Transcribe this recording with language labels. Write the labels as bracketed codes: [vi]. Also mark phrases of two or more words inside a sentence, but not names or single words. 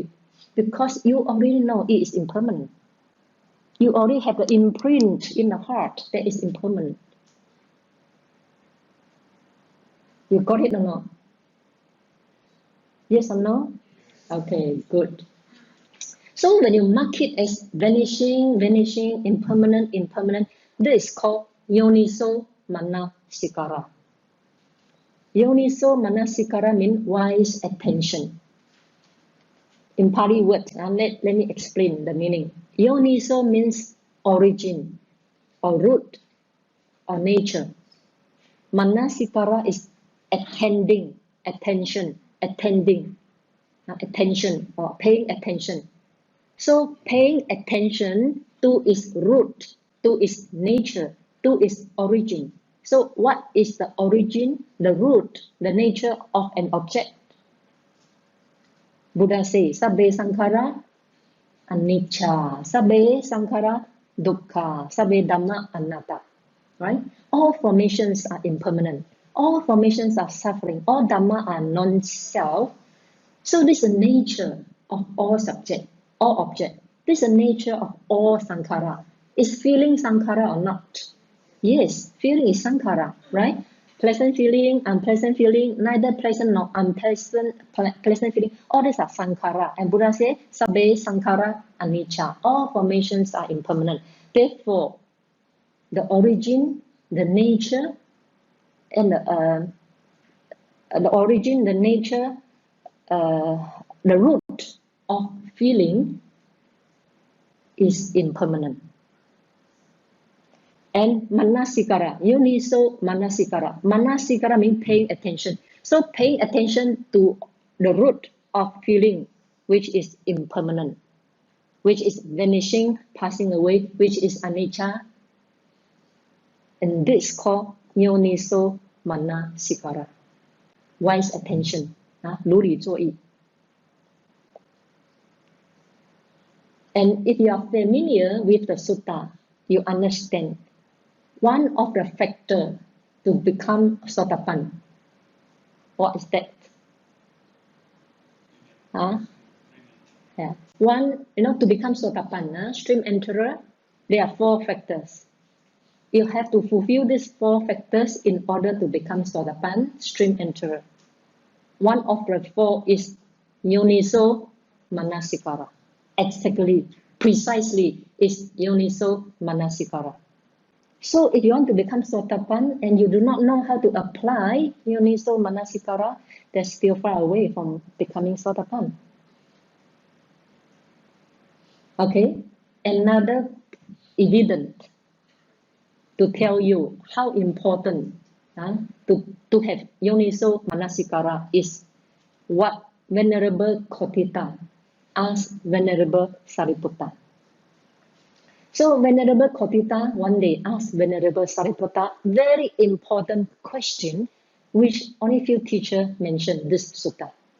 [en] Because you already know it is impermanent. You already have the imprint in the heart that is impermanent. You got it or not? Yes or no? Okay, good. So when you mark it as vanishing, impermanent, this is called [pi] yoniso manasikara. Yoniso manasikara [en] means wise attention. In Pali words, let me explain the meaning. Yoniso means origin, or root, or nature. Manasikara is attending, attention, or paying attention. So paying attention to its root, to its nature, to its origin. So what is the origin, the root, the nature of an object? Buddha says, [pi] Sabbe Sankhara Anicca, Sabbe Sankhara Dukkha, Sabbe Dhamma Anatta. [en] Right? All formations are impermanent. All formations are suffering. All Dhamma are non-self. So this is the nature of all subject, all object. This is the nature of all sankhara. Is feeling sankhara or not? Yes, feeling is sankhara, right? Pleasant feeling, unpleasant feeling, neither pleasant nor unpleasant pleasant feeling. All these are sankhara. And Buddha says, [pi] Sabbe sankhara anicca. [en] All formations are impermanent. Therefore, the origin, the nature, and the origin, the nature, the root of feeling is impermanent. [pi] And manasikara, yoniso manasikara. [en] Manasikara means paying attention. So paying attention to the root of feeling, which is impermanent, which is vanishing, passing away, which is anicca. And this is called [pi] yoniso manasikara. [en] Wise attention. [zh] 如理作意. [en] And if you are familiar with the sutta, you understand one of the factors to become Sotapan. What is that? Yeah. One, to become Sotapan, stream enterer, there are 4 factors. You have to fulfill these 4 factors in order to become Sotapan, stream enterer. One of the 4 is [pi] yoniso manasikara. [en] Exactly, precisely is [pi] yoniso manasikara. [en] So if you want to become Sotapan and you do not know how to apply [pi] yoniso manasikara, [en] that's still far away from becoming Sotapan. Okay, another evidence to tell you how important to have [pi] yoniso manasikara [en] is what Venerable Kotita asked Venerable Sariputta. So Venerable Kotita one day asked Venerable Sariputta very important question, which only few teachers mention this sutta.